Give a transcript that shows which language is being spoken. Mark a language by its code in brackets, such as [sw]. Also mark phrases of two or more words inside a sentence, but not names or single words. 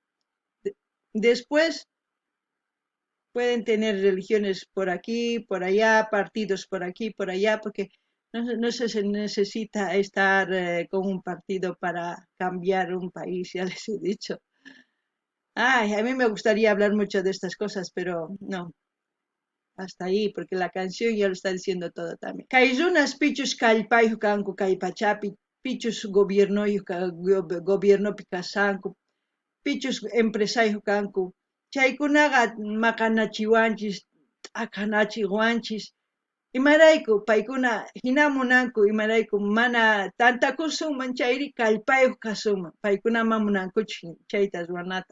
[es] Después pueden tener religiones por aquí, por allá, partidos por aquí, por allá, porque no se necesita estar con un partido para cambiar un país, ya les he dicho. Ay, a mí me gustaría hablar mucho de estas cosas, pero no, hasta ahí, porque la canción ya lo está diciendo todo también. [qu] Kayrunas pichus kallpayuq kanku kay pachapi, pichus gobierno kasanku, pichus empresayuq kanku, chaykunaqa maqanachiwanchis, t'akanachiwanchis, imarayku paykuna hinamunanku imarayku mana tantakusunman chayri kallpayuq kasunman, paykunaman munankuchik chayta ruwanata.